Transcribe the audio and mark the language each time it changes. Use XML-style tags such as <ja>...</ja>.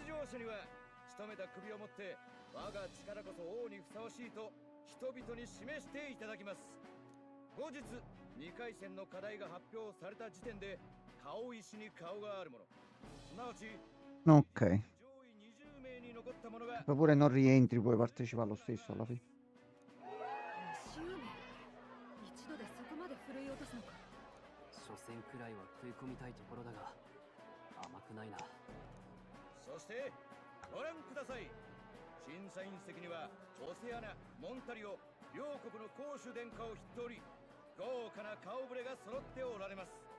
<ja>出場者には仕留めた首をもって我が力こそ王にふさわしいと人々に示していただきます。後日2回戦の課題が発表された時点で顔石に顔があるもの、すなわち</ja> <it>Ok.</it> <ja>上位20名に残ったものが</ja> <it>Poi pure non rientri, puoi partecipare lo stesso alla fine.</it> <ja>20名、一度でそこまで振るい落とすのか。初戦くらいは食い込みたいところだが甘くないな。そしてご覧ください。審査員席にはオセアナ、モンタリオ両国の公主殿下を筆頭に豪華な顔ぶれが揃っておられます。</ja>